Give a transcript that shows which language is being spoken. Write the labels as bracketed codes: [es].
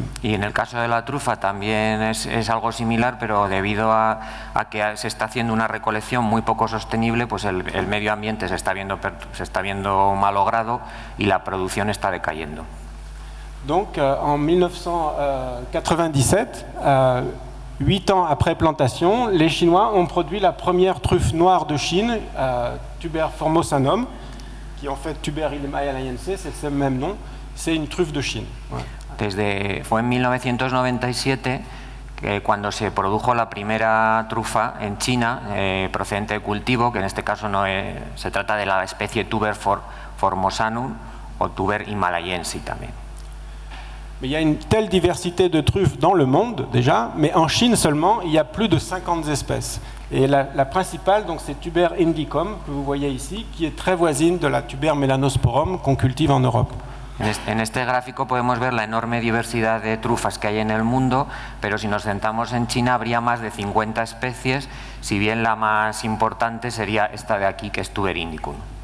[es] Y en el caso de la trufa también es algo similar, pero debido a que se está haciendo una recolección muy poco sostenible, pues el medio ambiente se está viendo malogrado y la producción está decayendo. [fr] Donc en 1997, 8 ans après plantation, les Chinois ont produit la première truffe noire de Chine, Tuber formosanum, qui en fait Tuber ilmaealiense, c'est le même nom, c'est une truffe de Chine. Ouais. [es] Fue en 1997 cuando se produjo la primera trufa en China procedente de cultivo, que en este caso se trata de la especie Tuber formosanum o Tuber himalayensis también. [fr] Mais il y a une telle diversité de truffes dans le monde déjà, mais en Chine seulement, il y a plus de 50 espèces. Et la principale, donc, c'est Tuber indicum, que vous voyez ici, qui est très voisine de la Tuber melanosporum qu'on cultive en Europe. [es] En este gráfico podemos ver la enorme diversidad de trufas que hay en el mundo, pero si nos centramos en China habría más de 50 especies, si bien la más importante sería esta de aquí, que es Tuber indicum.